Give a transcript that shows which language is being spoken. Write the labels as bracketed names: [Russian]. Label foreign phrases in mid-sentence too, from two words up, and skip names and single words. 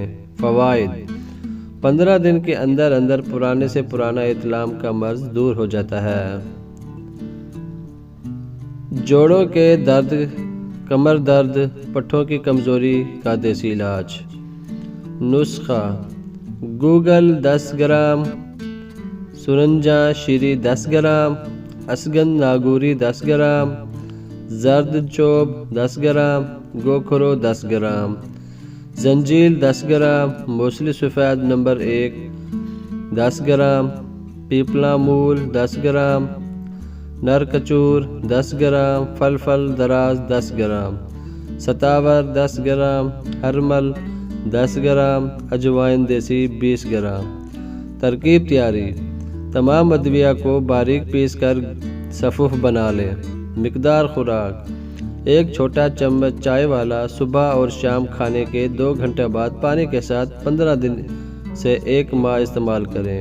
[Urdu] فوائد: 15 دن کے اندر اندر پرانے سے پرانا احتلام کا مرض دور ہو جاتا ہے۔ جوڑوں کے درد، کمر درد، پٹھوں کی کمزوری کا دیسی علاج۔ نسخہ: گوگل 10 گرام، سرنجاں شیری 10 گرام، اسگن ناگوری 10 گرام، زرد چوب 10 گرام، گوکھرو 10 گرام، زنجیل 10 گرام، موسلی سفید نمبر 1 10 گرام، پیپلا مول 10 گرام، نر کچور 10 گرام، فلفل دراز 10 گرام، ستاور 10 گرام، ہرمل 10 گرام، اجوائن دیسی 20 گرام۔ ترکیب تیاری: تمام ادویہ کو باریک پیس کر صفوف بنا لیں۔ مقدار خوراک: 1 چھوٹا چمچ چائے والا، صبح اور شام کھانے کے 2 گھنٹے بعد پانی کے ساتھ 15 دن سے 1 ماہ استعمال کریں۔